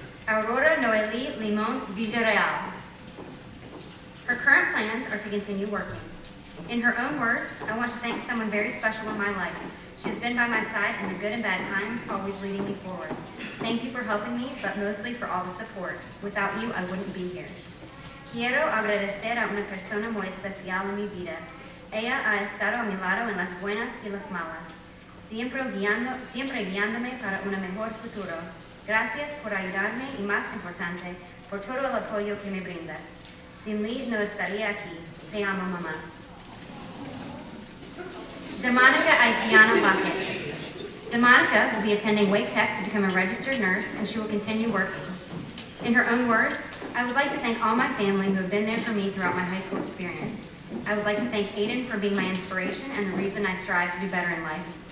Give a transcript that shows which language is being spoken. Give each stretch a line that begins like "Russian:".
English: Aurora Noeli Limon Villarreal. Her current plans are to continue working. In her own words, I want to thank someone very special in my life. She has been by my side in the good and bad times, always leading me forward. Thank you for helping me, but mostly for all the support. Without you, I wouldn't be here.
Spanish: Quiero agradecer a una persona muy especial en mi vida. Ella ha estado a mi lado en las buenas y las malas, siempre guiándome para un mejor futuro. Gracias por ayudarme y, más importante, por todo el apoyo que me brindas. Sin Lee no estaría aquí. Te amo, mamá.
English: Demonica Aitiana Lockett. Demonica will be attending Wake Tech to become a registered nurse, and she will continue working. In her own words, I would like to thank all my family who have been there for me throughout my high school experience. I would like to thank Aiden for being my inspiration and the reason I strive to do better in life.